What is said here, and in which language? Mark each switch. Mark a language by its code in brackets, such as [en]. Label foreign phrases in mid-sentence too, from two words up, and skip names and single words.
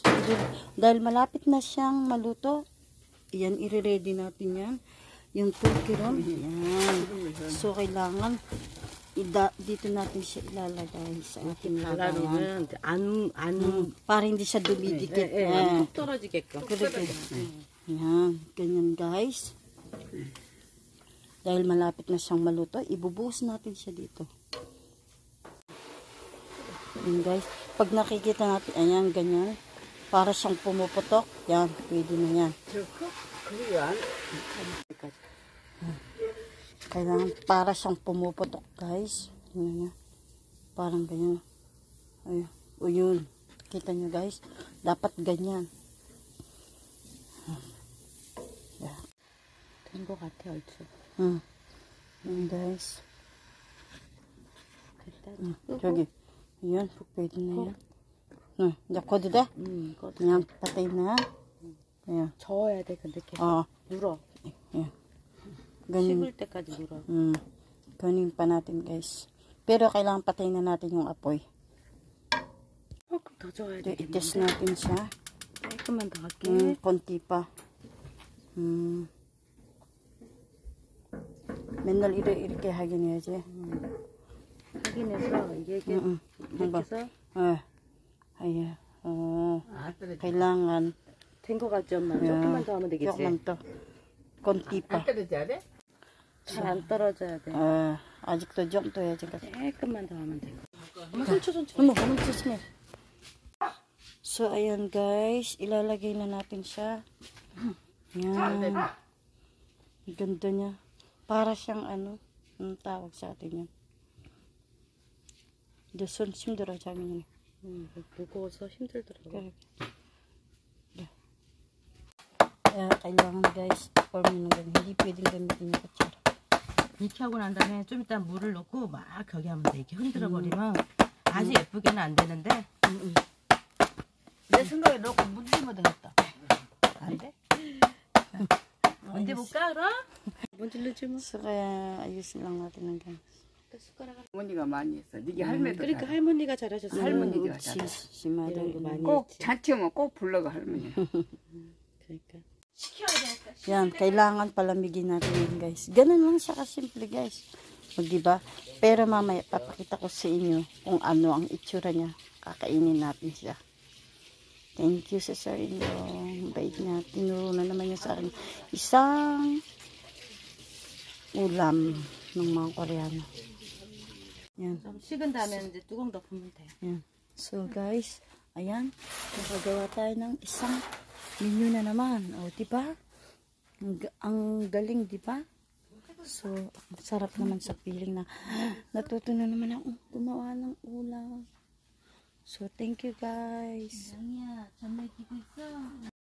[tl] Dahil malapit na siyang maluto, yan, i-ready natin yan. Yung turkey ron. Yan. So, kailangan dito natin siya ilalagay sa ating lagayan. Para hindi siya dumidikit. [ko] 안 떨어지게끔. [tl] Kaya, yan. Ganyan guys. Dahil malapit na siyang maluto, ibubuhos natin siya dito. Yan guys. Pag nakikita natin, ayan, ganyan. Para siyang pumuputok. Yan, pwede na yan. Kailangan para siyang pumuputok guys. Yan, parang ganyan. Ayun. O yun. Kita nyo guys. Dapat ganyan. Yan. [ko] 된 것 같아, 얼추. [tl] Yan guys. [ko] 됐다. 저기. [tl] Yan. Pwede na yan. [ko] 이제 꺼도 돼? [tl] 그냥 patay na. Ayan. [ko] 저어야 돼, 근데 계속. 눌어. [tl] Ayan. Ganyan. [ko] 식을 때까지 눌어. [tl] Ganyan pa natin guys. Pero kailangan patay na natin yung apoy. [ko] 조금 더 저어야 돼. [tl] I-test natin siya. [ko] 조금만 더 할게. [tl] konti pa. [ko] 맨날 이렇게 하긴 해야지. 확인해서 이게 이렇게 해서 아예. kailangan 된 것 같죠, 엄마? 조금만 더 하면 되겠지? 조금만 더. konti pa. 잘 안 떨어져야 돼. 아직도 좀 더 해야지. 조금만 더 하면 돼. [tl] Ano, chismis. So, ayan guys. Ilalagay na natin siya. Yan. Ganda niya. Para siyang anong tawag sa atin yan. [ko] 손 힘들어 자기는. 무거워서 힘들더라고. [tl] kailangan guys, form nyo ng ganyan. Hindi pwedeng gamitin yung kutsara. [ko] 이렇게 하고 난 다음에 좀 이따 물을 넣고 막 거기 하면 돼. 이렇게 흔들어 버리면 아주 예쁘게는 안 되는데. 내 생각에 넣고 문지면 되겠다. 안 돼? 언제 볼까 그럼? 문질르지 뭐. [tl] So, kaya ayusin lang natin ng ganyan. [ko] 할머니가 많이 했어. 네게 할매도 그러니까 할머니가 잘하셨어. 할머니가 그치, 잘해. 심하다. 이런 거 많이 꼭 했지. 잔치 오면 꼭 불러가 할머니. 그러니까. [tl] Yan, kailangan palamigin natin yun guys. Ganun lang siya kasimple guys. O diba? Pero mamaya papakita ko sa inyo kung ano ang itsura niya. Kakainin natin siya. [en] Thank you [tl] sa Sir Indong. Bait niya. Tinuro na naman niya sa akin isang ulam ng mga Koreano. Yan. [ko] 좀 식은 다음에 이제 뚜껑 덮으면 돼. [tl] Yan. So guys, ayan. Nakagawa tayo ng isang menu na naman. O, diba? Ang galing, diba? So, sarap naman sa feeling na natuto na naman ako gumawa ng ulam. So, [en] thank you guys. [ko] 아니야, 전날 끼고 있어.